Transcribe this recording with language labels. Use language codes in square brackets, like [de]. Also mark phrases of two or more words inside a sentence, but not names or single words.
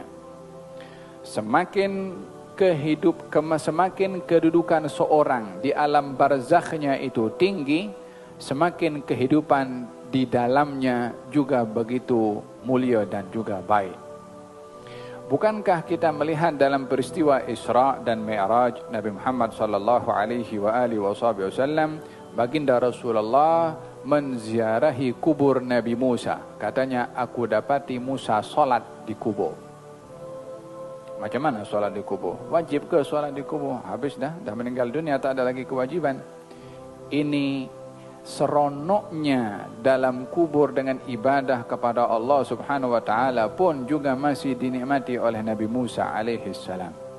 [ms] Semakin kedudukan seorang di alam barzakhnya itu tinggi, semakin kehidupan di dalamnya juga begitu mulia dan juga baik. Bukankah kita melihat dalam peristiwa Isra dan Mi'raj Nabi Muhammad [ar] صلى الله عليه وسلم, [ms] baginda Rasulullah menziarahi kubur Nabi Musa. Katanya, aku dapati Musa salat di kubur. Macam mana salat di kubur? Wajib ke salat di kubur? Habis dah meninggal dunia, tak ada lagi kewajiban. Ini seronoknya dalam kubur dengan ibadah kepada Allah [ar] سبحانه وتعالى [ms] pun juga masih dinikmati oleh Nabi Musa [ar] عليه السلام.